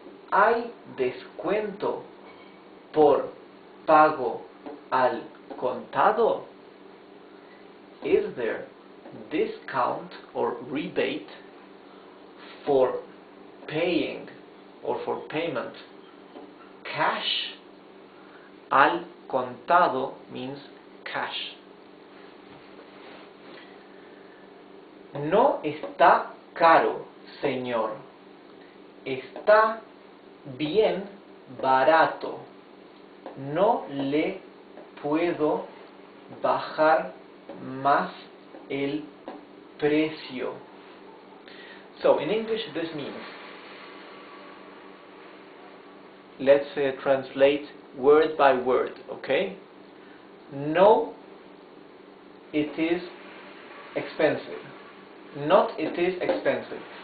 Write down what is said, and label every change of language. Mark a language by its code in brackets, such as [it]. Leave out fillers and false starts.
[es] ¿Hay descuento por pago al contado? [en] Is there discount or rebate for paying or for payment cash? [es] Al contado [en] means cash. [es] No está caro, señor. Está bien barato. No le puedo bajar más el precio. [en] So in English this means, let's translate word by word, okay? No it is expensive. Not it is expensive.